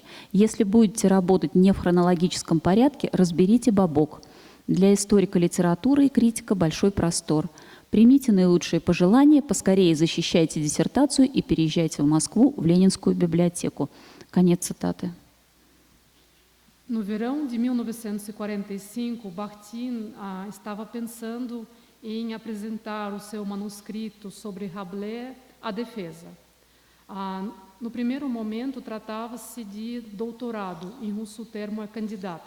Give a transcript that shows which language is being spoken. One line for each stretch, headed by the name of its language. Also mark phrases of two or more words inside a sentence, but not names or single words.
Russian: Если будете работать не в хронологическом порядке, разберите «Бабок». Для историка литературы и критика большой простор. Примите наилучшие пожелания, поскорее защищайте диссертацию и переезжайте в Москву, в Ленинскую библиотеку». Конец цитаты.
Portuguese: No verão de 1945, Bakhtin estava pensando em apresentar o seu manuscrito sobre Rabelais à defesa. No primeiro momento, tratava-se de doutorado, em russo o termo é candidato.